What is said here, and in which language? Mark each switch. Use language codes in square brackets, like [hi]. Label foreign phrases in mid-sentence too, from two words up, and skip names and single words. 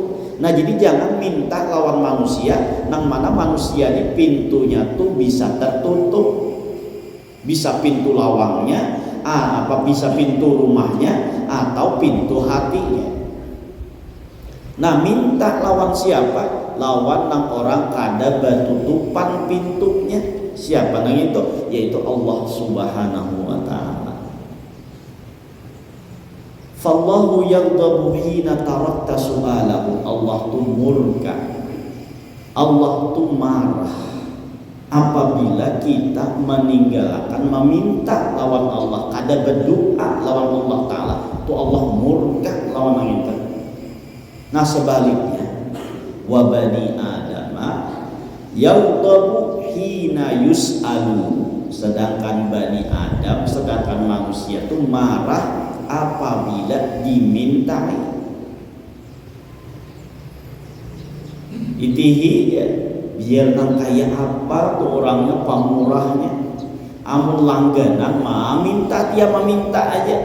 [bjn] Nah jadi jangan minta lawan manusia, nang mana manusia di pintunya tuh bisa tertutup, bisa pintu lawangnya, bisa pintu rumahnya atau pintu hatinya. Nah minta lawan siapa? Lawan nang orang kada batutupan pintunya. Siapa nang itu? [ar] Yaitu الله سبحانه وتعالى فالله يغضب حين تركت سؤاله. [bjn] Allah tu murka, Allah tu marah apabila kita meninggalkan meminta lawan Allah, kada berdoa lawan Allah Ta'ala. Tu Allah murka lawan kita. [ar] Nah sebaliknya وبني آدم يغضب حين يسأل. [bjn] Sedangkan bani Adam, sedangkan manusia itu marah apabila dimintai. Itihi ya, biar nang kaya apa tuh orangnya pamurahnya, amun langganan mah minta dia meminta aja.